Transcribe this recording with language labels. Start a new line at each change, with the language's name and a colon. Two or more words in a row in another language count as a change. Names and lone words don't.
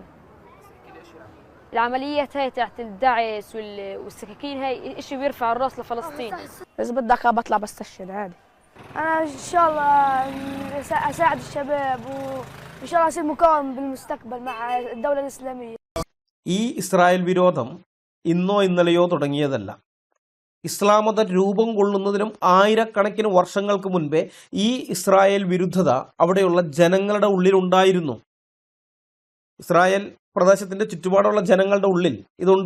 Arabic: العمليات هاي تاعت الدعس والسكاكين هاي اشي بيرفع الراس لفلسطين. اذا بدك بطلع بستشهد عادي. انا ان شاء الله اساعد الشباب وان شاء الله اصير مقاوم بالمستقبل مع الدولة الإسلامية.
Malayalam: ഈ ഇസ്രായേൽ വിരോധം ഇന്നോ ഇന്നലെയോ തുടങ്ങിയതല്ല. ഇസ്ലാം മതം രൂപം കൊള്ളുന്നതിനും ആയിരക്കണക്കിന് വർഷങ്ങൾക്ക് മുൻപേ ഈ ഇസ്രായേൽ വിരുദ്ധത അവിടെയുള്ള ജനങ്ങളുടെ ഉള്ളിലുണ്ടായിരുന്നു. ഇസ്രായേൽ പ്രദേശത്തിൻ്റെ ചുറ്റുപാടുള്ള ജനങ്ങളുടെ ഉള്ളിൽ ഇതുണ്ട്.